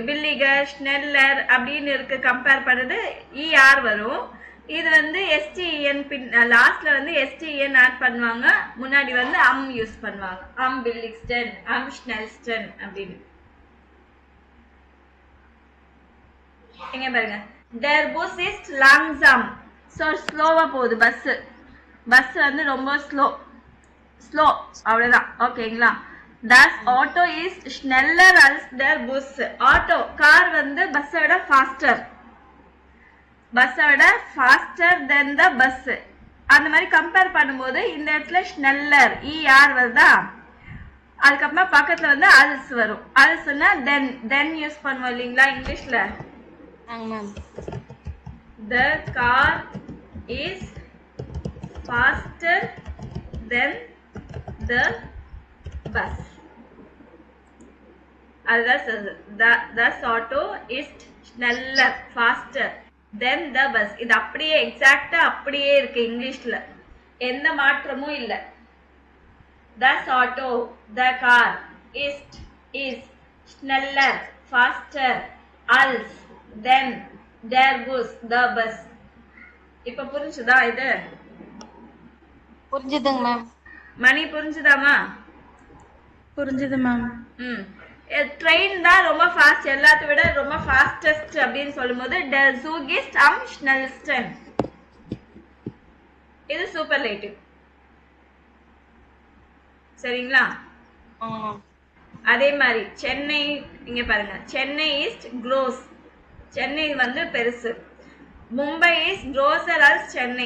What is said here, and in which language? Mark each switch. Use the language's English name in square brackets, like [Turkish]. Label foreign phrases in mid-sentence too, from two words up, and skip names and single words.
[German] billiger, schneller [Tamil] அப்படின்னு இருக்கு, கம்பேர் பண்ணது இஆர் வரும். இது வந்து எஸ்டிஎன், லாஸ்ட்ல வந்து எஸ்டிஎன் ஆட் பண்ணுவாங்க, முன்னாடி வந்து யூஸ் பண்ணுவாங்க. [German] billigsten, schnellsten [Tamil] அப்படின்னு. இங்க பாருங்க, [German] der Bus ist langsam. [Tamil] சோ ஸ்லோவா போகுது பஸ். பஸ் வந்து ரொம்ப ஸ்லோ அவ்வளவுதான். ஓகேங்களா? [German] das Auto ist schneller als der Bus. [Tamil] ஆட்டோ, கார் வந்து பஸ்ஸை விட ஃபாஸ்டர். பஸ்ஸை விட [English] faster than the bus. [Tamil] அந்த மாதிரி கம்பேர் பண்ணும்போது இந்த இடத்துல ஸ்னெல்லர் இஆர் வருதா, அதுக்கப்புறமா பக்கத்துல வந்து அல்ஸ் வரும். அல்ஸ்னா தென் யூஸ் பண்ணுவோம் இல்லைங்களா இங்கிலீஷ்ல. [English] The car is faster than the bus. The auto is schneller, faster than the bus. [Tamil] இது அப்படியே எக்ஸாக்ட்டா அப்படியே இருக்கு இங்கிலீஷ்ல, எந்த மாற்றமும் இல்ல. [English] The auto, the car is schneller, faster, als, then, [German] der Bus, [English] the bus. [Tamil] இப்ப புரிஞ்சுதா? இது புரிஞ்சுதுங்க மேம். மணி புரிஞ்சுதாமா? புரிஞ்சுது மேம். ட்ரெயின் தான் ரொம்ப ஃபாஸ்ட், எல்லாத்த விட ரொம்ப ஃபாஸ்டஸ்ட் அப்படின்னு சொல்லும்போது [German] der Zug ist am schnellsten. [Tamil] இது சூப்பர்லேட்டிவ். சரிங்களா? அதே மாதிரி சென்னை, இங்க பாருங்க, [German] Chennai ist groß. [Tamil] சென்னை வந்து பெருசு. [German] Mumbai ist größer als Chennai.